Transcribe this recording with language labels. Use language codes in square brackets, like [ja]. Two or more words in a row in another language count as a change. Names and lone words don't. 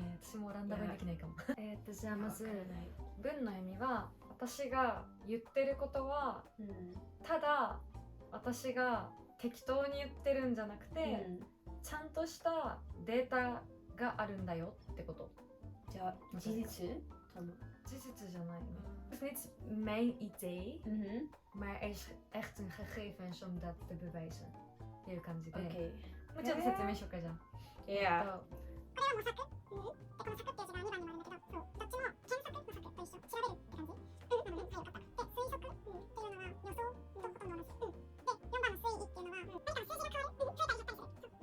[ja] 私もオランダ語できないかも。じゃあまず文の意味は、私が言ってることはただ私が適当に言ってるんじゃなくて、ちゃんとしたデータがあるんだよってこと。じゃあ事実じゃないね。 [nl] Het is niet mijn idee, maar er is echt een gegevens om dat te bewijzen. [ja] っていう感じで。もうちょっと説明しようかじゃん。いや。これは模索。この策っていう字が2番にもあるんだけど、そうどっちも検索の策と一緒。調べるって感じ。なので、はい、分かった。で、推測っていうのは予想のことになるし。で、4番の推理っていうのは、何かの数字が変わる。増えたり減ったりする。